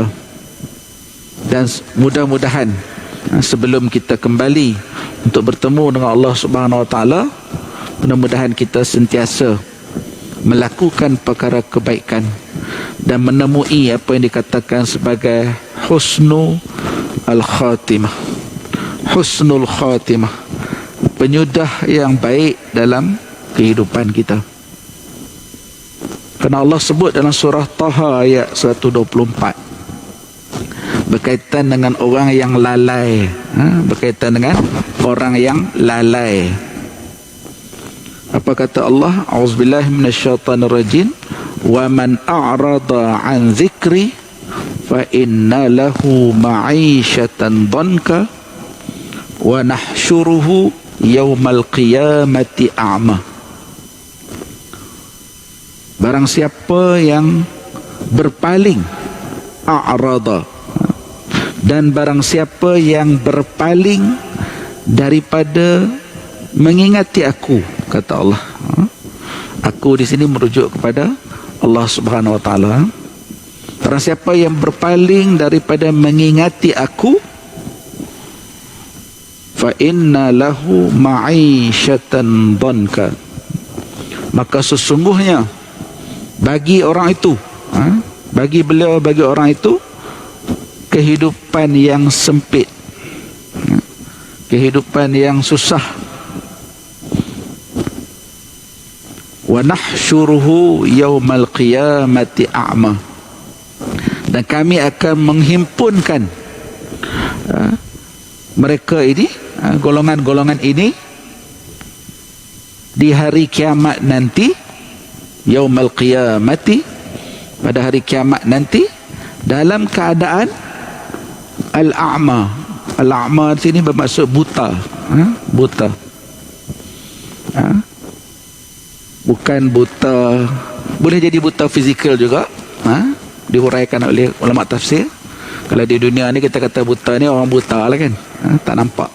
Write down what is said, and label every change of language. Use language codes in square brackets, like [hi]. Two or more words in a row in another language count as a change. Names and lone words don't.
[ms] Dan mudah-mudahan sebelum kita kembali untuk bertemu dengan Allah [ar] سبحانه وتعالى, [ms] mudah-mudahan kita sentiasa melakukan perkara kebaikan dan menemui apa yang dikatakan sebagai [ar] حسن الخاتمة, حسن الخاتمة, [ms] penyudah yang baik dalam kehidupan kita. Kerana Allah sebut dalam surah Taha ayat 124 berkaitan dengan orang yang lalai, berkaitan dengan orang yang lalai. Apa kata Allah? [ar] أعوذ بالله من الشيطان الرجيم. ومن أعرض عن ذكري فإن له معيشة ضنكا ونحشره يوم القيامة أعمى. [ms] Barang siapa yang berpaling, a'rada, dan barang siapa yang berpaling daripada mengingati aku, kata Allah. Aku di sini merujuk kepada Allah [ar] سبحانه وتعالى. [ms] Barang siapa yang berpaling daripada mengingati aku, [ar] فإن له معيشة ضنكا, [ms] maka sesungguhnya bagi orang itu, bagi beliau, bagi orang itu, kehidupan yang sempit, kehidupan yang susah. [ar] ونحشره يوم القيامة أعمى, [ms] dan kami akan menghimpunkan mereka ini, golongan-golongan ini, di hari kiamat nanti, [ar] يوم القيامة, [ms] pada hari kiamat nanti, dalam keadaan al-a'ma. Al-a'ma di sini bermaksud buta, buta. Bukan buta, boleh jadi buta fizikal juga, dihuraikan oleh ulama tafsir, Kalau di dunia ni kita kata buta ni orang buta lah kan, tak nampak.